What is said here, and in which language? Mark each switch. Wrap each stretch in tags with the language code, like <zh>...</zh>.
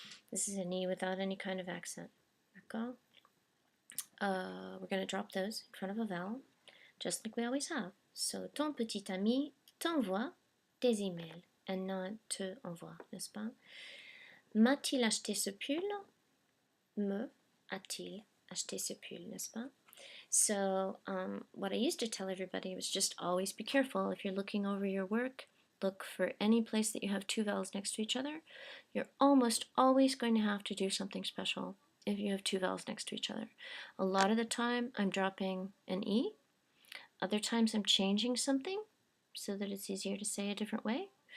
<en>This is an e without any kind of accent.</en> <fr>D'accord?</fr> <en>We're going to drop those in front of a vowel. just like we always have.</en> <fr>So, ton petit ami t'envoie des emails</fr> <en>and not</en> <fr>te envoie, n'est-ce pas? M'a-t-il acheté ce pull? Me a-t-il acheté ce pull,</fr> <en>n'est-ce pas? So, what I used to tell everybody was just always be careful. If you're looking over your work, look for any place that you have two vowels next to each other. You're almost always going to have to do something special if you have two vowels next to each other. A lot of the time, I'm dropping an E. Other times, I'm changing something so that it's easier to say a different way.</en>